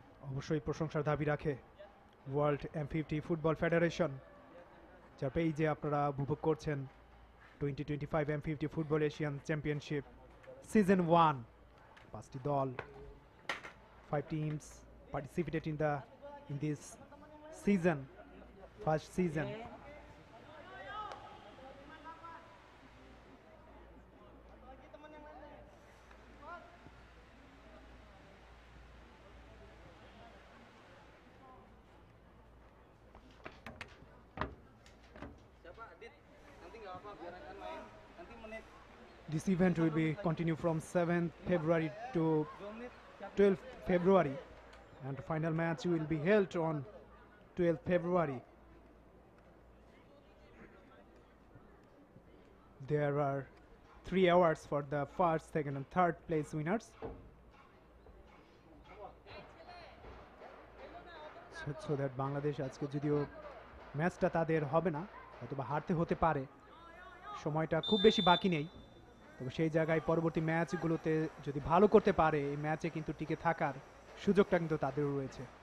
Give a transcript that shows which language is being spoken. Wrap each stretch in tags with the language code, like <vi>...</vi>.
<bn>অবশ্যই প্রশংসার দাবি রাখে ওয়ার্ল্ড M50 ফুটবল ফেডারেশন, যার পেজে আপনারা উপভোগ করছেন 2025 M50 football Asian championship season 1। 5টি দল</bn> <en>5 teams participated in this season, first season. This event will be continue from 7th February to 12th February, and the final match will be held on 12th February. There are 3 awards for the first, second, and third place winners. So that</en> <bn>Bangladesh আজকে যদিও ম্যাচটা তাদের হবে না, অথবা হারতে হতে পারে, সময়টা খুব বেশি বাকি নেই, তবে সেই জায়গায় পরবর্তী ম্যাচগুলোতে যদি ভালো করতে পারে এই ম্যাচে কিন্তু টিকে থাকার সুযোগটা কিন্তু তাদেরও রয়েছে।</bn>